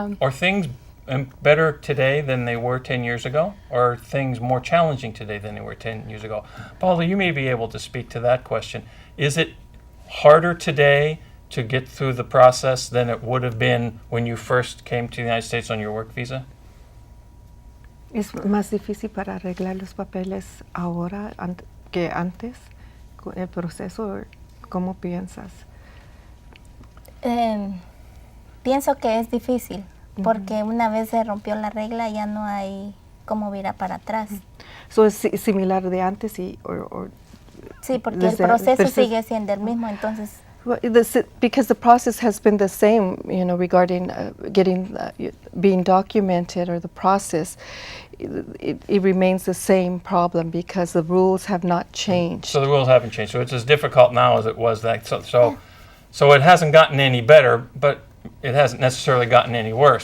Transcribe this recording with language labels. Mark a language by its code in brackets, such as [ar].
[en] Are things better today than they were 10 years ago? Or are things more challenging today than they were 10 years ago? Paula, you may be able to speak to that question. Is it harder today to get through the process than it would have been when you first came to the United States on your work visa? [es] ¿Es más difícil para arreglar los papeles ahora que antes con el proceso? ¿Cómo piensas? Pienso que es difícil, porque una vez se rompió la regla ya no hay cómo virar para atrás. So es similar de antes Sí, porque el proceso sigue siendo el mismo, entonces. [en] Well, because the process has been the same, regarding being documented, or the process, it remains the same problem because the rules have not changed. So the rules haven't changed. So it's as difficult now as it was then. So it hasn't gotten any better, but it hasn't necessarily gotten any worse.